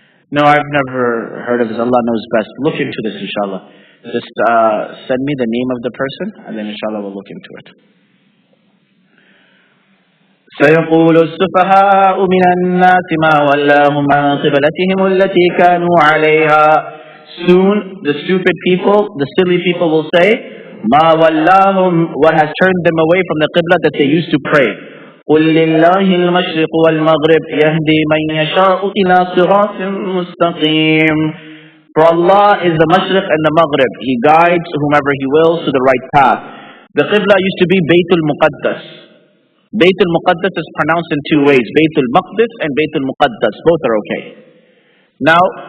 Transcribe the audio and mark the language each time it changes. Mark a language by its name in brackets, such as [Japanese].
[English] No, I've never heard of this. Allah knows best. Look into this, inshallah. Just send me the name of the person, and then inshallah we'll look into it. [Arabic] سيقول السفهاء من الناس ما ولاهم عن قبلتهم التي كانوا عليها. [English] Soon the stupid people, the silly people will say, [Arabic] ما ولاهم, [English] what has turned them away from the qibla that they used to pray. [Arabic] قل لله المشرق والمغرب يهدي من يشاء إلى صراط مستقيم. [English] For Allah is the Mashriq and the Maghrib. He guides whomever He wills to the right path. The Qibla used to be Baytul Muqaddas. Baytul Muqaddas is pronounced in 2 ways. Baytul Maqdis and Baytul Muqaddas. Both are okay. Now,